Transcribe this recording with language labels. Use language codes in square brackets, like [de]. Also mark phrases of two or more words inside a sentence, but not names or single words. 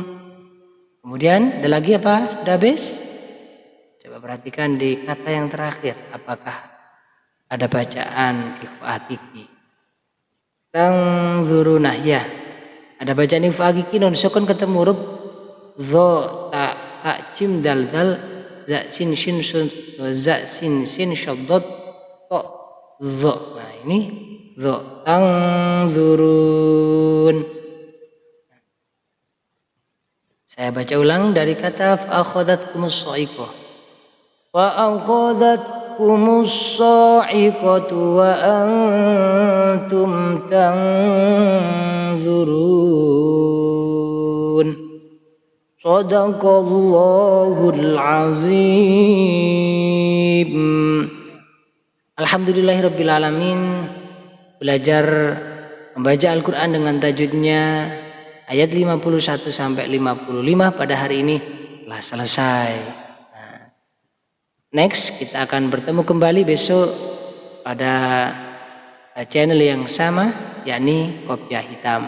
[id] Kemudian ada lagi apa? Sudah habis? Coba perhatikan di kata yang terakhir, apakah ada bacaan ikhfa hakiki? Tanzurunah, ya. Ada bacaan ikhfa hakiki nun sukun ketemu huruf dha, ta, jim, dal, za, sin, shin, sun, za, sin, syaddat, to, dha. Nah ini dha, tanzurun. Saya baca ulang dari kata [ar] فأخذتكم الصاعقة. فأخذتكم الصاعقة وأنتم تنظرون. صدق الله العظيم. الحمد لله رب العالمين. [id] Belajar membaca Al-Quran dengan tajwidnya ayat 51 sampai 55 pada hari ini telah selesai. Nah, next kita akan bertemu kembali besok pada channel yang sama, yakni Kopiah Hitam.